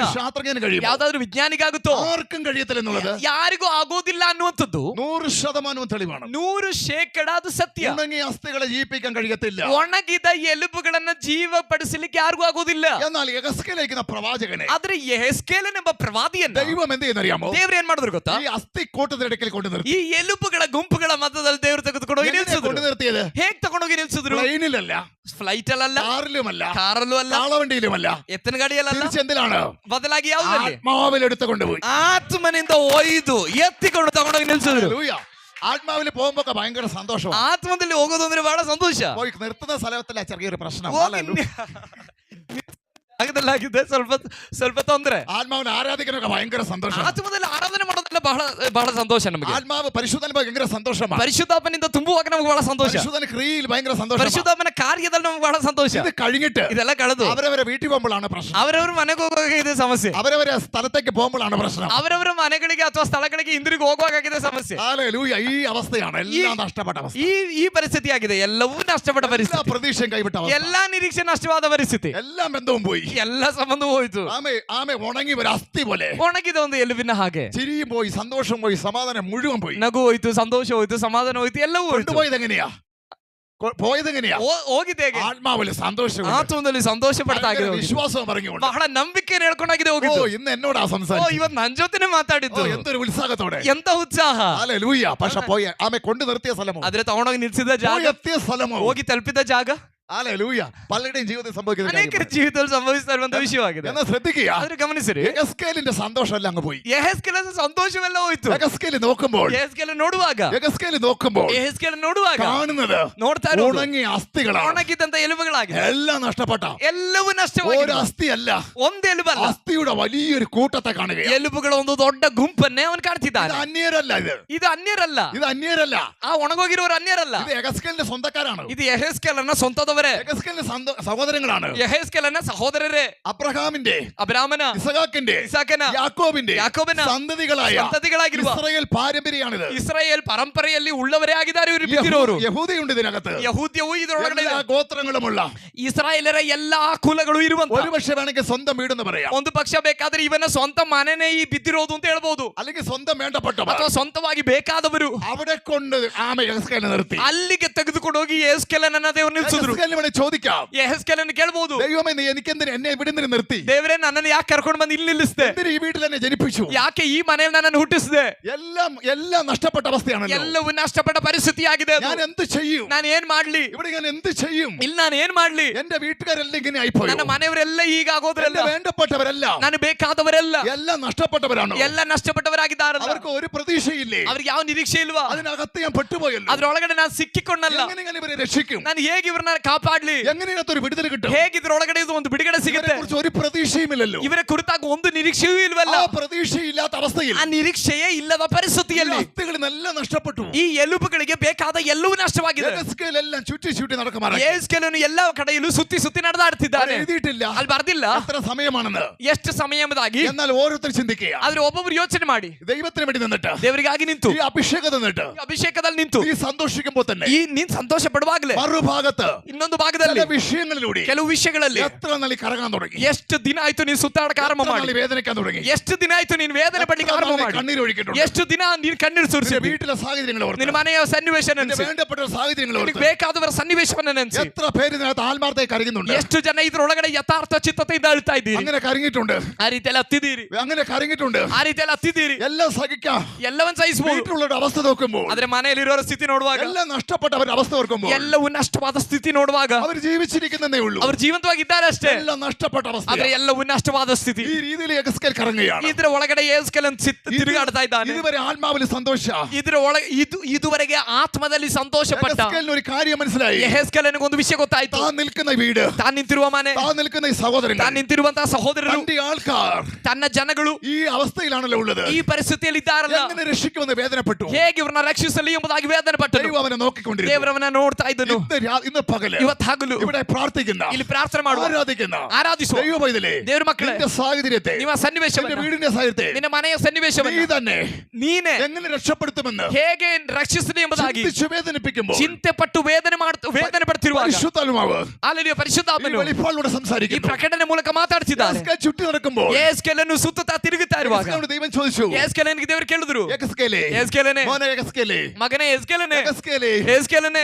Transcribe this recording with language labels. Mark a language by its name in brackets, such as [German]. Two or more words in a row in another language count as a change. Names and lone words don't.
[Malayalam] ഒരു ശാസ്ത്രജ്ഞന് കഴിയുമോ? [Kannada] ಯಾವ್ದಾದ್ರು ವಿಜ್ಞಾನಿಗಾಗುತ್ತೋ? [Malayalam] ആർക്കും കഴിയത്തില്ല എന്നുള്ളത് [Kannada] ಯಾರಿಗೂ ಆಗೋದಿಲ್ಲ ಅನ್ನುವಂಥದ್ದು [Malayalam] 100% തെളിവാണ്. [Kannada] 100% ಅದು ಸತ್ಯ. [Malayalam] ഉണങ്ങിയ അസ്ഥികളെ ജീവിപ്പിക്കാൻ കഴിയത്തില്ല. [Kannada] ಒಣಗಿದ ಎಲುಬುಗಳನ್ನ ಜೀವಪಡಿಸಲಿಕ್ಕೆ ಯಾರಿಗೂ ಆಗೋದಿಲ್ಲ. [Malayalam] എന്നാൽ യഹസ്കേലേക്കുന്ന പ്രവാചകനെ [Kannada] ಆದ್ರೆ ಯೆಹೆಸ್ಕೇಲನೆಂಬ ಪ್ರವಾದಿಯನ್ನ [Malayalam] ദൈവം എന്ത് ചെയ്യുന്നറിയാമോ? [Kannada] ದೇವ್ರು ಏನ್ ಮಾಡಿದ್ರು ಗೊತ್ತಾ? [Malayalam] ഈ അസ്ഥി കൂട്ടത്തിനിടയ്ക്കൽ കൊണ്ട് നിർത്തി. [Kannada] ಈ ಎಲುಬುಗಳ ಗುಂಪುಗಳ ಮಧ್ಯದಲ್ಲಿ ದೇವರು ತೆಗೆದುಕೊಂಡು [Malayalam] എങ്ങനെ കൊണ്ട് നിർത്തിയത്? [Kannada] ಹೇಗ್ ತಗೊಂಡೋಗಿ ನಿಲ್ಸಿದ್ರು? [Malayalam] പ്ലെയിനിലല്ല, [Kannada] ಫ್ಲೈಟ್ ಅಲ್ಲ, [Malayalam] കാറിലുമല്ല, [Kannada] ಕಾರಲ್ಲೂ ಅಲ್ಲ, [Malayalam] കാളവണ്ടിയിലുമല്ല, [Kannada] ಎತ್ತನ ಗಾಡಿಯಲ್ಲ, [Malayalam] തിരിച്ചെന്തിലാണ്? [Kannada] ಬದಲಾಗಿ ಯಾವ್ದ್ರಲ್ಲಿ? [Malayalam] ആത്മാവിൽ എടുത്തു കൊണ്ടുപോയി [Kannada] ಆತ್ಮನಿಂದ ಒಯ್ದು ಎತ್ತಿಕೊಂಡು ತಗೊಂಡೋಗಿ ನಿಲ್ಸಿದ್ರು. [Malayalam] ഹല്ലേലൂയ. ആത്മാവിൽ പോകുമ്പോ ഭയങ്കര സന്തോഷം. [Kannada] ಆತ್ಮದಲ್ಲಿ ಹೋಗೋದು ಅಂದ್ರೆ ಬಹಳ ಸಂತೋಷ. [Malayalam] പോയി നിർത്തുന്ന സ്ഥലത്തില്ല ചെറിയൊരു പ്രശ്നം. [Kannada] ಆಗದಲ್ಲಾಗಿದೆ ಸ್ವಲ್ಪ ಸ್ವಲ್ಪ ತೊಂದರೆ. [Malayalam] ആത്മാവിനെ ആരാധിക്കാനൊക്കെ ഭയങ്കര സന്തോഷം. [Kannada] ಆತ್ಮದಲ್ಲಿ ಆರಾಧನೆ ಮಾಡೋದಲ್ಲ ಬಹಳ ಬಹಳ ಸಂತೋಷ ನಮಗೆ. [Malayalam] ആത്മാവ് പരിശുദ്ധന് ഭയങ്കര സന്തോഷമാണ്. [Kannada] ಪರಿಶುದ್ಧಾತ್ಮನಿಂದ ತುಂಬುವಾಗ ನಮಗೆ ಬಹಳ ಸಂತೋಷ. [Malayalam] പരിശുദ്ധന ക്രിയയിൽ ഭയങ്കര സന്തോഷം. [Kannada] ಪರಿಶುದ್ಧಾತ್ಮನ ಕಾರ್ಯದಲ್ಲಿ ನಮಗೆ ಬಹಳ ಸಂತೋಷ. [Malayalam] ഇത് കഴിഞ്ഞിട്ട് [Kannada] ಇದೆಲ್ಲ ಕಳೆದು [Malayalam] അവരവരെ വീട്ടിൽ പോകുമ്പോഴാണ് പ്രശ്നം. [Kannada] ಅವರವರ ಮನೆಗೆ ಹೋಗುವಾಗ ಇದೆ ಸಮಸ್ಯೆ. [Malayalam] അവരവരെ സ്ഥലത്തേക്ക് പോകുമ്പോഴാണ് പ്രശ്നം. [Kannada] ಅವರವರ ಮನೆಗಳಿಗೆ ಅಥವಾ ಸ್ಥಳಗಳಿಗೆ ಹಿಂದಿರುಗಿ ಹೋಗುವಾಗಿದೆ ಸಮಸ್ಯೆ. [Malayalam] ഹല്ലേലൂയ. ഈ അവസ്ഥയാണ് എല്ലാം നഷ്ടപ്പെട്ട അവസ്ഥ. [Kannada] ಈ ಪರಿಸ್ಥಿತಿ ಆಗಿದೆ. ಎಲ್ಲವೂ ನಷ್ಟಪಟ್ಟ [Malayalam] എല്ലാ [Kannada] ಪರಿಸ್ಥಿತಿ, [Malayalam] പ്രതീക്ഷയും കൈവിട്ട അവസ്ഥ, [Kannada] ಎಲ್ಲಾ ನಿರೀಕ್ಷೆ ನಷ್ಟವಾದ ಪರಿಸ್ಥಿತಿ, [Malayalam] എല്ലാ ബന്ധവും പോയി, [Kannada] ಎಲ್ಲ ಸಂಬಂಧ ಹೋಯ್ತು. [Malayalam] ആമേ ഉണങ്ങി ഒരു അസ്ഥി പോലെ [Kannada] ಒಣಗಿದ ಒಂದು ಎಲುಬಿನ ಹಾಗೆ. [Malayalam] ചിരിയും പോയി, സന്തോഷം പോയി, സമാധാനം മുഴുവൻ പോയി. [Kannada] ನಗು ಹೋಯ್ತು, ಸಂತೋಷ ಹೋಯ್ತು, ಸಮಾಧಾನ ಹೋಯ್ತು, ಎಲ್ಲವೂ ಹೋಯ್ತು. [Malayalam] കൊണ്ടുപോയത് എങ്ങനെയാ? പോയത് എങ്ങനെയാ? [Kannada] ಹೋಗಿದೆ ಹೇಗೆ? [Malayalam] ആത്മാവിൽ സന്തോഷം, [Kannada] ಆತ್ಮದಲ್ಲಿ ಸಂತೋಷ ಪಡ್ತಾಗಿದೆ, [Malayalam] വിശ്വാസം പറഞ്ഞുകൊണ്ട് [Kannada] ಬಹಳ ನಂಬಿಕೆ ಹೇಳ್ಕೊಂಡಾಗಿದೆ ഓ ಹೋಗಿದ್ದು. [Malayalam] ഇന്ന് എന്നോടാ ಓ സംസാരിച്ചത്. [Kannada] ಇವತ್ತು ನನ್ ಜೊತೆನೆ ಮಾತಾಡಿದ್ದು. [Malayalam] എന്തൊരു ഉത്സാഹത്തോടെ, [Kannada] ಎಂತ ಉತ್ಸಾಹ. [Malayalam] ഹല്ലേലൂയ. പക്ഷെ പോയി ആമേ കൊണ്ട് നിർത്തിയ സ്ഥലമോ, [Kannada] ಆದ್ರೆ ತಗೊಂಡೋಗಿ ನಿಲ್ಸಿದ ಜಾಗ, [Malayalam] പോയി എത്തിയ സ്ഥലമോ, [Kannada] ಹೋಗಿ ತಲುಪಿದ ಜಾಗ [Malayalam] ഹല്ലേലൂയ. പലരുടെയും ജീവിതത്തിൽ സംഭവിക്കുന്ന [Kannada] ಅನೇಕರ [Malayalam] കാര്യമാണ്. [Kannada] ಜೀವಿತದಲ್ಲಿ ಸಂಭವಿಸ್ತಾ ಇರುವಂತ ವಿಷಯವಾಗಿದೆ. [Malayalam] എന്നാ ശ്രദ്ധിക്കുക, [Kannada] ಆದ್ರೆ ಗಮನಿಸಿರಿ, [Malayalam] യഹസ്കേലിന്റെ സന്തോഷം എല്ലാം അങ്ങ് പോയി. [Kannada] ಯೆಹೆಸ್ಕೇಲನ ಸಂತೋಷವೆಲ್ಲ ಹೋಯ್ತು. [Malayalam] യഹസ്കേല് നോക്കുമ്പോൾ, [Kannada] ಯೆಹೆಸ್ಕೇಲ ನೋಡುವಾಗ, [Malayalam] യഹസ്കേല് നോക്കുമ്പോൾ [Kannada] ಯೆಹೆಸ್ಕೇಲ ನೋಡುವಾಗ [Malayalam] കാണുന്നത് [Kannada] ನೋಡ್ತಾ ಇರೋದು [Malayalam] ഉണങ്ങിയ അസ്ഥികളാണ്. [Kannada] ಒಣಗಿದಂತ ಎಲುಬುಗಳಾಗಿದೆ. [Malayalam] എല്ലാം നഷ്ടപ്പെട്ട [Kannada] ಎಲ್ಲವೂ [Malayalam] ഒരു [Kannada] ನಷ್ಟವಾಗಿದೆ. [Malayalam] അസ്ഥിയല്ല, [Kannada] ಒಂದು ಎಲುಬಲ್ಲ, [Malayalam] അസ്ഥിയുടെ വലിയൊരു കൂട്ടത്തെ കാണുകയാണ്. [Kannada] ಎಲುಬುಗಳ ಒಂದು ದೊಡ್ಡ ಗುಂಪನ್ನೇ ಅವನು [Malayalam] ഇത് [Kannada] ಕಾಡ್ತಿದ್ದಾನೆ. [Malayalam] അന്യരല്ല, [Kannada] ಇದು ಅನ್ಯರಲ್ಲ, [Malayalam] ഇത് അന്യരല്ല, [Kannada] ಆ ಒಣಗೋಗಿರೋರು ಅನ್ಯರಲ್ಲ. [Malayalam] ഇത് യഹസ്കേലിന്റെ സ്വന്തക്കാരാണ്. [Kannada] ಇದು ಯೆಹೆಸ್ಕೇಲನ ಸ್ವಂತದವರೇ, [Malayalam] യഹസ്കേലിന്റെ സഹോദരങ്ങളാണ്. [Kannada] ಯೆಹೆಸ್ಕೇಲನ ಸಹೋದರರೇ, [Malayalam] അബ്രഹാമിന്റെ, [Kannada] ಅಬ್ರಾಮನ, [Malayalam] ഇസഹാക്കിന്റെ, [Kannada] ಇಸಾಕನ, [Malayalam] യാക്കോബിന്റെ [Kannada] ಯಾಕೋಬನ [Malayalam] സന്തതികളായ [Kannada] ಸಂತತಿಗಳಾಗಿರುವ [Malayalam] ഇസ്രായേൽ പാരമ്പര്യമാണിത്. [Kannada] ಇಸ್ರಾಯೇಲ್ ಪರಂಪರೆಯಲ್ಲಿ ಉಳ್ಳವರೇ ಆಗಿದ್ದಾರೆ ಇವರು ಬಿದ್ದಿರೋರು. [Malayalam] യഹൂദയുണ്ട് ഇതിനകത്ത്, [Kannada] ಯಹೂದ್ಯವು ಇದರೊಳಗಡೆ [Malayalam] എല്ലാ [Kannada] ಇದೆ. [Malayalam] ഗോത്രങ്ങളുമുള്ള. [Kannada] ಇಸ್ರಾಯೇಲರ ಎಲ್ಲಾ ಕುಲಗಳು ಇರುವಂತ. [Malayalam] ഒരുപക്ഷെ വേണമെങ്കിൽ സ്വന്തം വീടെന്ന് പറയാം, [Kannada] ಒಂದು ಪಕ್ಷ ಬೇಕಾದ್ರೆ ಇವನ ಸ್ವಂತ ಮನೆನೇ ಈ ಬಿದ್ದಿರೋದು ಅಂತ ಹೇಳ್ಬೋದು, [Malayalam] അല്ലെങ്കിൽ സ്വന്തം വേണ്ടപ്പെട്ടവർ. [Kannada] ಅಥವಾ ಸ್ವಂತವಾಗಿ ಬೇಕಾದವರು [Malayalam] അവിടെ കൊണ്ട് ആമേ യഹസ്കേലിനെ നിർത്തി. [Kannada] ಅಲ್ಲಿಗೆ ತೆಗೆದುಕೊಂಡು ಹೋಗಿ ಯೆಹೆಸ್ಕೇಲನನ್ನ ದೇವರು ನಿಲ್ಸಿದ್ರು. [Malayalam] യഹസ്കേലിനെ വേണേ ചോദിക്കാം, [Kannada] ಯೆಹೆಸ್ಕೇಲನ ಕೇಳ್ಬೋದು, [Malayalam] ദൈവമേ നീ എനിക്കെന്തിന് എന്നെ ഇവിടെ നിന്ന് നിർത്തി? [Kannada] ದೇವರೇ ನನ್ನನ್ನು ಯಾಕೆ ಕರ್ಕೊಂಡು ಬಂದು ಇಲ್ಲಿ ನಿಲ್ಲಿಸಿದೆ? [Malayalam] എന്തിന് ഈ വീട്ടിൽ എന്നെ ജനിപ്പിച്ചു? [Kannada] ಯಾಕೆ ಈ ಮನೆಯಲ್ಲಿ ನನ್ನನ್ನು ಹುಟ್ಟಿಸಿದೆ? [Malayalam] എല്ലാം നഷ്ടപ്പെട്ട അവസ്ഥയാണല്ലോ. [Kannada] ಎಲ್ಲವೂ ನಷ್ಟಪಟ್ಟ ಪರಿಸ್ಥಿತಿ ಆಗಿದೆ ಅದು. [Malayalam] ഞാൻ എന്ത് ചെയ്യും? [Kannada] ನಾನು ಏನ್ ಮಾಡ್ಲಿ? [Malayalam] ഇവിടെ ഞാൻ എന്ത് ചെയ്യും? [Kannada] ಇಲ್ಲಿ ನಾನು ಏನ್ ಮಾಡ್ಲಿ? [Malayalam] എന്റെ വീട്ടുകാരെല്ലാം ഇങ്ങനെ ആയിപ്പോയി. [Kannada] ನನ್ನ ಮನೆಯವರೆಲ್ಲ ಈಗ ಆಗೋದ್ರಲ್ಲ, [Malayalam] എന്റെ വേണ്ടപ്പെട്ടവരല്ല, [Kannada] ನಾನು ಬೇಕಾದವರೆಲ್ಲ [Malayalam] എല്ലാം നഷ്ടപ്പെട്ടവരാണ്. [Kannada] ಎಲ್ಲ ನಷ್ಟಪಟ್ಟವರಾಗಿದ್ದಾರಲ್ಲ. [Malayalam] അവർക്ക് ഒരു പ്രതീക്ഷയില്ലേ? [Kannada] ಅವ್ರಿಗೆ ಯಾವ ನಿರೀಕ್ಷೆ ಇಲ್ವಾ? [Malayalam] അതിനകത്ത് ഞാൻ പെട്ടുപോയല്ലോ. [Kannada] ಅದ್ರೊಳಗಡೆ ನಾನು ಸಿಕ್ಕಿಕೊಂಡಲ್ಲ. [Malayalam] എങ്ങനെ ഇവരെ രക്ഷിക്കും? [Kannada] ನಾನು ಹೇಗೆ ಇವ್ರನ್ನ ಕಾಪಾಡ್ಲಿ? [Malayalam] എങ്ങനെ ഇതിനകത്തൊരു വിടുതൽ കിട്ടും? [Kannada] ಹೇಗೆ ಇದ್ರೊಳಗಡೆ ಇದು ಒಂದು ಬಿಡುಗಡೆ ಸಿಗುತ್ತೆ? [Malayalam] കുറിച്ച് ഒരു പ്രതീക്ഷയുമില്ലല്ലോ. [Kannada] ಇವರ ಕುರಿತಾಗ ಒಂದು ನಿರೀಕ್ಷೆಯೂ ಇಲ್ವಲ್ಲ. [Malayalam] ആ പ്രതീക്ഷയില്ലാത്ത അവസ്ഥയിൽ [Kannada] ಆ ನಿರೀಕ್ಷೆಯೇ ಇಲ್ಲದ ಪರಿಸ್ಥಿತಿಯಲ್ಲಿ [Malayalam] അസ്ഥികളെല്ലാം നഷ്ടപ്പെട്ടു. [Kannada] ಈ ಎಲುಬುಗಳಿಗೆ ಬೇಕಾದ ಎಲ್ಲವೂ ನಷ್ಟವಾಗಿದೆ. [Malayalam] യഹസ്കേലെല്ലാം ചുറ്റി ചുറ്റി നടക്കുമാറായി. [Kannada] ಯೆಹೆಸ್ಕೇಲನು ಎಲ್ಲ ಕಡೆಯಲ್ಲೂ ಸುತ್ತಿ ಸುತ್ತಿ ನಡೆದಾಡ್ತಿದ್ದಾನೆ. [Malayalam] എഴുതിയിട്ടില്ല, [Kannada] ಅಲ್ಲಿ ಬರ್ದಿಲ್ಲ [Malayalam] എത്ര സമയമാണെന്ന്. [Kannada] ಎಷ್ಟು ಸಮಯದಾಗಿ. [Malayalam] എന്നാൽ ഓരോരുത്തർ ചിന്തിക്കുക, [Kannada] ಆದ್ರೆ ಒಬ್ಬೊಬ್ರು ಯೋಚನೆ ಮಾಡಿ [Malayalam] ദൈവത്തിന് വേണ്ടി നിന്നിട്ട്, [Kannada] ದೇವರಿಗಾಗಿ ನಿಂತು, [Malayalam] ഈ അഭിഷേകം നിന്നിട്ട്, [Kannada] ಈ ಅಭಿಷೇಕದಲ್ಲಿ ನಿಂತು, [Malayalam] ഈ സന്തോഷിക്കുമ്പോൾ തന്നെ [Kannada] ಈ ನೀನ್ ಸಂತೋಷ ಪಡುವಾಗಲೇ [Malayalam] മറുഭാഗത്ത് [Kannada] ಇನ್ನೊಂದು ಇನ್ನೊಂದು ಭಾಗದಲ್ಲಿ [Malayalam] ചില വിഷയങ്ങളിലൂടെ [Kannada] ಕೆಲವು ವಿಷಯಗಳಲ್ಲಿ [Malayalam] എത്ര നാളി കറങ്ങാൻ തുടങ്ങി, [Kannada] ಎಷ್ಟು ದಿನ ಆಯ್ತು ನೀನು ಸುತ್ತಾಡಕ್ಕೆ ಆರಂಭ [Malayalam] എത്ര [Kannada] ಮಾಡಿ, [Malayalam] നാളി വേദനിക്കാൻ തുടങ്ങി, [Kannada] ಎಷ್ಟು ದಿನ ಆಯ್ತು ನೀನು ವೇದನೆ ಪಡ್ಲಿಕ್ಕೆ [Malayalam] എത്ര [Kannada] ಆರಂಭ [Malayalam] നാളി [Kannada] ಮಾಡಿ, [Malayalam] കണ്ണീര് ഒഴിക്കിട്ടുണ്ട്, [Kannada] ಎಷ್ಟು ದಿನ ನೀನು ಕಣ್ಣೀರು [Malayalam] നിന്റെ [Kannada] ಸುರಿಸಿದ್ದಿ, [Malayalam] വീട്ടിലെ സാഹചര്യങ്ങൾ ഓർത്ത്, [Kannada] ನಿನ್ನ ಮನೆಯ ಸನ್ನಿವೇಶ [Malayalam] നിന്റെ [Kannada] ನೆನೆಸಿ, [Malayalam] വേണ്ടപ്പെട്ട സാഹചര്യങ്ങൾ [Kannada] ನಿನಗೆ [Malayalam] ഓർത്ത് [Kannada] ಬೇಕಾದವರ ಸನ್ನಿವೇಶವನ್ನ ನೆನೆಸಿ, [Malayalam] എത്ര പേര് ഇതിനകത്ത് ആത്മാർത്ഥമായി കരയുന്നുണ്ട്, [Kannada] ಎಷ್ಟು ಜನ ಇದ್ರೊಳಗಡೆ ಯಥಾರ್ಥ ಚಿತ್ತತೆಯಿಂದ ಅಳ್ತಾ ಇದ್ದೀರಿ, [Malayalam] അങ്ങനെ കരങ്ങിയിട്ടുണ്ട്, [Kannada] ಆ ರೀತಿಯಲ್ಲಿ ಹತ್ತಿದ್ದೀರಿ, [Malayalam] അങ്ങനെ കരങ്ങിയിട്ടുണ്ട്, [Kannada] ಆ ರೀತಿಯಲ್ಲಿ ಹತ್ತಿದ್ದೀರಿ, [Malayalam] എല്ലാം സഹിക്കാം, [Kannada] ಎಲ್ಲವನ್ನ ಸಹಿಸಬಹುದು. [Malayalam] വീട്ടിലുള്ളവരുടെ അവസ്ഥ നോക്കുമ്പോൾ, [Kannada] ಆದ್ರೆ ಮನೆಯಲ್ಲಿರೋರ ಸ್ಥಿತಿ ನೋಡುವಾಗ, [Malayalam] എല്ലാം നഷ്ടപ്പെട്ടവരുടെ അവസ്ഥ ഓർക്കുമ്പോൾ, [Kannada] ಎಲ್ಲವೂ ನಷ್ಟವಾದ ಸ್ಥಿತಿ ನೋಡುವಾಗ, [Malayalam] അവർ ജീവിച്ചിരിക്കുന്നതേ ഉള്ളൂ, [Kannada] ಅವರು ಜೀವಂತವಾಗಿದ್ದಾರೆ ಅಷ್ಟೇ, [Malayalam] എല്ലാം നഷ്ടപ്പെട്ട അവസ്ഥ. [Kannada] ಆದ್ರೆ ಎಲ್ಲವೂ ನಷ್ಟವಾದ ಸ್ಥಿತಿ. [Malayalam] ഈ രീതിയിൽ യഹസ്കേൽ കറങ്ങുകയാണ്. [Kannada] ಇದ್ರ ಒಳಗಡೆ ಯೆಹೆಜ್ಕೇಲನ ತಿರುಗಾಡ್ತಾ ಇದ್ದಾನೆ. [Malayalam] ഇതുവരെ ആത്മാവിൽ സന്തോഷ, [Kannada] ಇದ್ರ ಒಳಗೆ ಇದುವರೆಗೆ ಆತ್ಮದಲ್ಲಿ ಸಂತೋಷ ಪಟ್ಟ [Malayalam] യഹസ്കേലിന് ഒരു കാര്യം മനസ്സിലായി. [Kannada] ಯೆಹೆಜ್ಕೇಲನಿಗೆ ಒಂದು ವಿಷಯ ಗೊತ್ತಾಯ್ತು. [Malayalam] താൻ നിൽക്കുന്ന വീട്, [Kannada] ತಾನು ನಿಂತಿರುವ ಮನೆ, [Malayalam] താൻ നിൽക്കുന്ന ഈ സഹോദരങ്ങൾ, [Kannada] ತಾನು ನಿಂತಿರುವಂತಹ ಸಹೋದರರು, [Malayalam] തന്റെ ആൾക്കാർ [Kannada] ತನ್ನ ಜನಗಳು [Malayalam] ഈ അവസ്ഥയിലാണല്ലോ ഉള്ളത്. [Kannada] ಈ ಪರಿಸ್ಥಿತಿಯಲ್ಲಿ ಇದ್ದಾರಲ್ಲ, [Malayalam] എങ്ങനെ രക്ഷിക്കുമെന്ന് വേദനപ്പെട്ടു. [Kannada] ಹೇಗೆ ಇವ್ರನ್ನ ರಕ್ಷಿಸಲಿ ಎಂಬುದಾಗಿ ವೇದನೆ ಪಟ್ಟರು. [Malayalam] ദൈവം അവനെ നോക്കിക്കൊണ്ടിരുന്നു. [Kannada] ದೇವರವನ್ನ ನೋಡ್ತಾ ಇದ್ದನು. [Malayalam] ഇന്ന് പകല് [Kannada] ಇವತ್ತು ಹಗಲು [Malayalam] ഇവിടെ പ്രാർത്ഥിക്കുന്ന, [Kannada] ಇಲ್ಲಿ ಪ್ರಾರ್ಥನೆ ಮಾಡುವ, [Malayalam] ആരാധിക്കുന്ന [Kannada] ಆರಾಧಿಸುವ [Malayalam] ദൈവ പൈതലേ, [Kannada] ದೇವರ ಮಕ್ಕಳೇ, [Malayalam] നിന്റെ സാഹചര്യത്തെ, [Kannada] ನಿಮ್ಮ [Malayalam] നിന്റെ [Kannada] ಸನ್ನಿವೇಶವನ್ನ, [Malayalam] വീടിന്റെ സാഹചര്യത്തെ [Kannada] ನಿನ್ನ ಮನೆಯ [Malayalam] നീ [Kannada] ಸನ್ನಿವೇಶವನ್ನ [Malayalam] തന്നെ [Kannada] ನೀನೆ [Malayalam] എങ്ങനെ രക്ഷപ്പെടുത്തുമെന്ന് [Kannada] ಹೇಗೆ ರಕ್ಷಿಸಲಿ ಎಂಬುದಾಗಿ [Malayalam] ചിന്തിച്ച് വേദനിപ്പിക്കുമ്പോൾ [Kannada] ಚಿಂತೆ ಪಟ್ಟು ವೇದನೆ ಪಡ್ತಿರುವಾಗ [Malayalam] പരിശുദ്ധാത്മാവ് [Kannada] ಅಲ್ಲಿಯ [Malayalam] ഈ [Kannada] ಪರಿಶುದ್ಧಾತ್ಮನು [Malayalam] വെളിപ്പാടിലൂടെ [Kannada] ಈ [Malayalam] സംസാരിക്കുന്നു. [Kannada] ಪ್ರಕಟಣೆ ಮೂಲಕ ಮಾತಾಡ್ತಿದ್ದಾನೆ. [Malayalam] യഹസ്കേൽ ചുറ്റി നടക്കുമ്പോൾ [Kannada] ಯೆಹೆಜ್ಕೇಲನು ಸುತ್ತುತ್ತಾ ತಿರುಗುತ್ತಾ ಇರುವಾಗ [Malayalam] യഹസ്കേലിനോട് ദൈവം ചോദിച്ചു, [Kannada] ಯೆಹೆಜ್ಕೇಲನಿಗೆ ದೇವರು ಕೇಳಿದ್ರು, [Malayalam] യഹസ്കേലേ, [Kannada] ಯೆಹೆಜ್ಕೇಲನೇ, [Malayalam] മോനെ യഹസ്കേലേ, [Kannada] ಮಗನೇ ಯೆಹೆಜ್ಕೇಲನೇ, [Malayalam] യഹസ്കേലേ, [Kannada] ಯೆಹೆಜ್ಕೇಲನೇ,